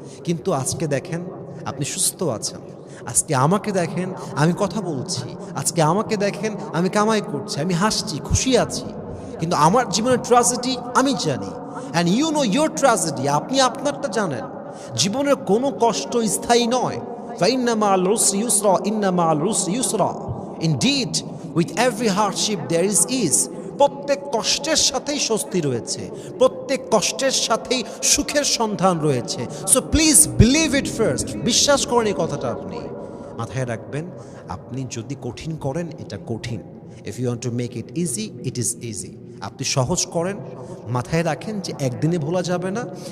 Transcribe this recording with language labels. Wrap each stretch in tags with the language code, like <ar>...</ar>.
<bn>কিন্তু আজকে দেখেন আপনি সুস্থ আছেন, আজকে আমাকে দেখেন আমি কথা বলছি, আজকে আমাকে দেখেন আমি কামাই করছি, আমি হাসছি, খুশি আছি। কিন্তু আমার জীবনের ট্র্যাজেডি আমি জানি,</bn> <en>and you know your tragedy,</en> <bn>আপনি আপনারটা জানেন। জীবনের কোনো কষ্ট স্থায়ী নয়।</bn> <ar>فإن مع العسر يسرا إن مع العسر يسرا</ar> <en>Indeed, with every hardship there is ease.</en> <bn>প্রত্যেক কষ্টের সাথেই স্বস্তি রয়েছে, প্রত্যেক কষ্টের সাথেই সুখের সন্ধান রয়েছে।</bn> <en>So please believe it first.</en> <bn>বিশ্বাস করেন এই কথাটা। আপনি মাথায় রাখবেন, আপনি যদি কঠিন করেন এটা কঠিন।</bn> <en>If you want to make it easy, it is easy.</en> <bn>আপনি সহজ করেন, মাথায় রাখেন যে একদিনে ভোলা যাবে না।</bn>